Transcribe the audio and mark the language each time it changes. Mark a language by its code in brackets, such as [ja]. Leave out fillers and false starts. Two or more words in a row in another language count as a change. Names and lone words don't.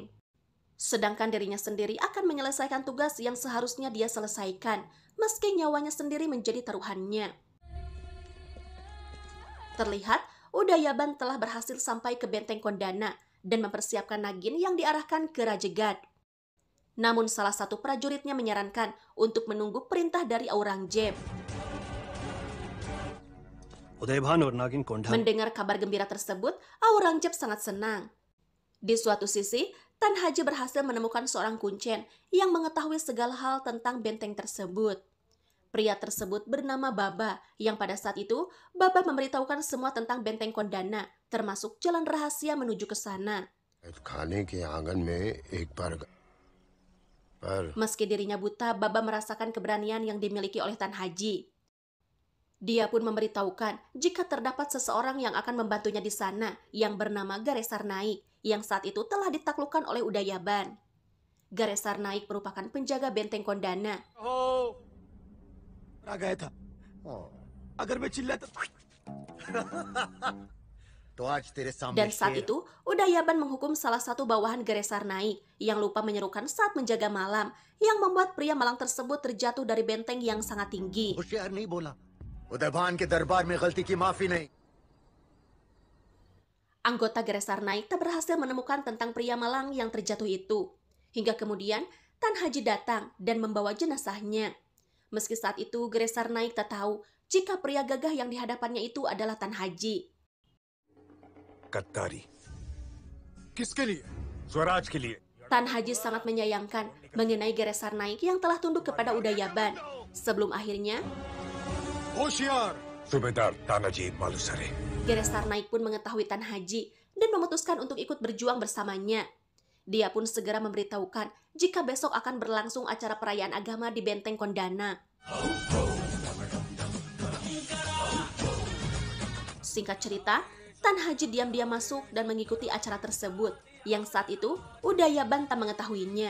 [id] Sedangkan dirinya sendiri akan menyelesaikan tugas yang seharusnya dia selesaikan, meski nyawanya sendiri menjadi taruhannya. Terlihat, Udayaban telah berhasil sampai ke benteng Kondana dan mempersiapkan Nagin yang diarahkan ke Rajegad. Namun salah satu prajuritnya menyarankan untuk menunggu perintah dari Aurangzeb. [hi] उदयभान और नागिन कोंढा [id] Mendengar kabar gembira tersebut, Aurangzeb sangat senang. Di suatu sisi, Tan Haji berhasil menemukan seorang kuncen yang mengetahui segala hal tentang benteng tersebut. Pria tersebut bernama Baba, yang pada saat itu Baba memberitahukan semua tentang benteng Kondana, termasuk jalan rahasia menuju ke sana. [hi] खाने के आंगन में एक बार पर [id] Meski dirinya buta, Baba merasakan keberanian yang dimiliki oleh Tan Haji. Dia pun memberitahukan jika terdapat seseorang yang akan membantunya di sana yang bernama Garesar Naik, yang saat itu telah ditaklukkan oleh Udayaban. Garesar Naik merupakan penjaga benteng Kondana. [hi] आ गया था अगर मैं चिल्लाता तो आज तेरे सामने [id] Dan saat itu, Udayaban menghukum salah satu bawahan Garesar Naik yang lupa menyerukan saat menjaga malam, yang membuat pria malang tersebut terjatuh dari benteng yang sangat tinggi. [hi] होशियार नहीं बोला उदयभान के दरबार में गलती की माफी नहीं [id] Anggota Garesar Naik tak berhasil menemukan tentang pria malang yang terjatuh itu. Hingga kemudian, Tan Haji datang dan membawa jenazahnya. Meski saat itu Garesar Naik tak tahu jika pria gagah yang dihadapannya itu adalah Tan Haji. [hi] गद्दारी किसके लिए स्वराज के लिए [id] Tan Haji sangat menyayangkan mengenai Garesar Naik yang telah tunduk kepada Udayaban. Sebelum akhirnya, [hi] होशियार सूबेदार तानाजी मालुसरे। [id] Geresar Naik pun mengetahui Tan Haji dan memutuskan untuk ikut berjuang bersamanya. Dia pun segera memberitahukan jika besok akan berlangsung acara perayaan agama di Benteng Kondana. Singkat cerita, Tan Haji diam-diam masuk dan mengikuti acara tersebut, yang saat itu Udayaban tak mengetahuinya.